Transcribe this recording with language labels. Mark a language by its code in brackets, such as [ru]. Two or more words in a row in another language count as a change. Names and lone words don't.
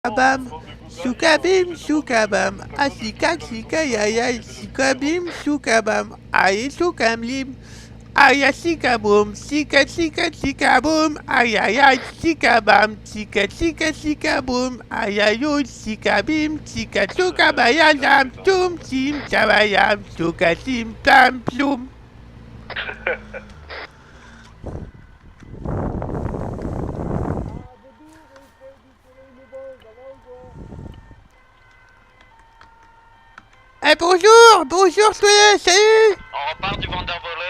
[fr] Bam, soukabim, soukabam, asika, sika, yaya, sikabim, soukabam, aïe, soukamlim, aïe, sikaboum, sika, sika, sikaboum, aïe, aïe, aïe, sikabam, sika, sika, sikaboum, aïe, aïe, sikabim, sika, soukabayam, toum, sim, chabayam, soukasim, tam, ploum. Eh, bonjour, bonjour, salut. On repart du Vandervolet.